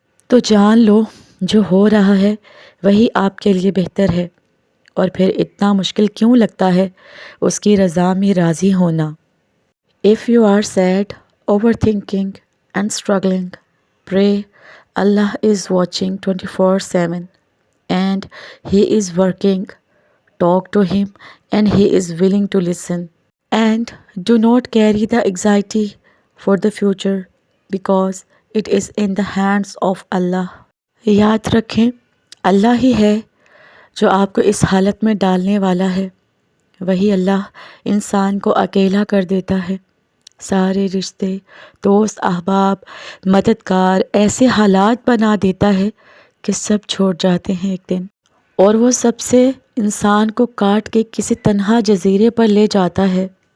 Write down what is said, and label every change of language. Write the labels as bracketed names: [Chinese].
[Urdu] تو جان لو جو ہو رہا ہے وہی آپ کے لیے بہتر ہے، اور پھر اتنا مشکل کیوں لگتا ہے اس کی رضا میں راضی ہونا۔ [English] If you are sad, overthinking and struggling, pray. Allah is watching 24/7 and He is working. Talk to Him and He is willing to listen. And do not carry the anxiety for the future because it is in the hands of Allah. [Urdu] یاد رکھیں اللہ ہی ہے جو آپ کو اس حالت میں ڈالنے والا ہے۔ وہی اللہ انسان کو اکیلا کر دیتا ہے۔ سارے رشتے، دوست، احباب، مددگار ایسے حالات بنا دیتا ہے کہ سب چھوڑ جاتے ہیں ایک دن، اور وہ سب سے انسان کو کاٹ کے کسی تنہا جزیرے پر لے جاتا ہے۔